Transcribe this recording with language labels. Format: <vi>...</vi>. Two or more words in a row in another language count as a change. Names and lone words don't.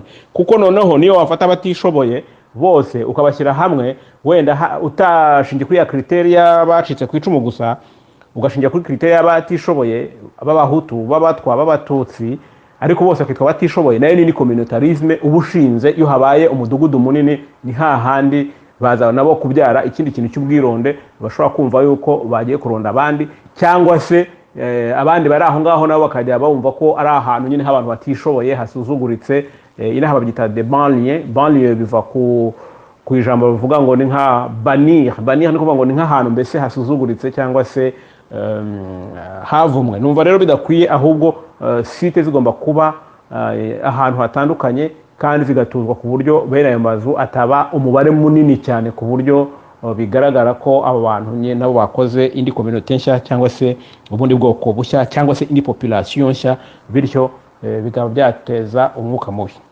<rw>Kuko noneho niyo wafata abatishoboye bose ukabashyira hamwe, wenda utashingiye kuri ya kriteria bacitse ku icumu gusa, ugashingira kuri kriteria batishoboye b'abahutu, b'abatwa, b'abatutsi, ariko bose bakitwa batishoboye, nayo ni communautarisme ubushinze. Iyo habaye umudugudu munini ni hahandi baza nabo kubyara ikindi kintu cy'ubwironde, bashobora kumva yuko bagiye kuronda abandi, cyangwa se abandi bari aho ngaho nabo bakajya bumva ko ari ahantu nyine h'abantu batishoboye hasuzuguritse. Inaha babyita</rw> <fr>de banlieue.</fr> <rw>Banlieue biva ku ijambo bivuga ngo ni nka banir. Banir ni kuvuga ngo ni nk'ahantu mbese hasuzuguritse cyangwa se havumwe. Numva rero bidakwiye, ahubwo site zigomba kuba ahantu hatandukanye kandi zigatuzwa ku buryo bene ayo mazu ataba umubare munini cyane ku buryo bigaragara ko abo bantu nye nabo bakoze indi community nshya cyangwa se ubundi bwoko bushya cyangwa se indi population nshya, bityo bikaba byateza umwuka mubi.</rw>